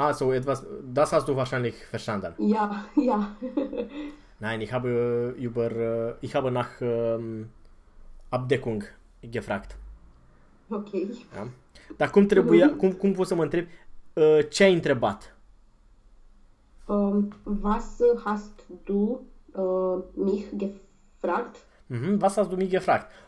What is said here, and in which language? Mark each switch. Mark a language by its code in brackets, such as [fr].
[de] Ah, so etwas, das hast du wahrscheinlich verstanden. Ja, ja. Nein, ich habe nach Abdeckung gefragt. Okay. Ja. [ro] Dar cum trebuie, cum poți să mă întrebi, ce ai întrebat? [de] Was hast du mich gefragt? Mm-hmm, was hast du mich gefragt?